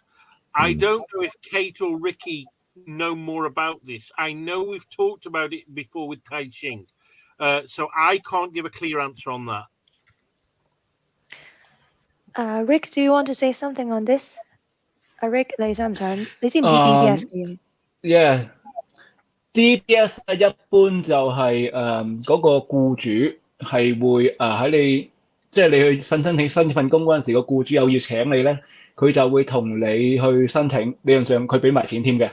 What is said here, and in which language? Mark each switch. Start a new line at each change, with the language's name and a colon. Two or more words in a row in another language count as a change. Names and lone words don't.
English: I don't know if Kate or Ricky know more about this. I know we've talked about it before with Tai Ching. So I can't give a clear answer on that. Rick, do you want to say something on this? Rick,
Cantonese: 你想唔想？你知唔知 DBS 嘅嘢？DBS 一般就係嗰個僱主係會喺你即係你去申請份工嗰陣時，個僱主又要請你咧。佢就會同你去申請，理論上佢俾埋錢添嘅。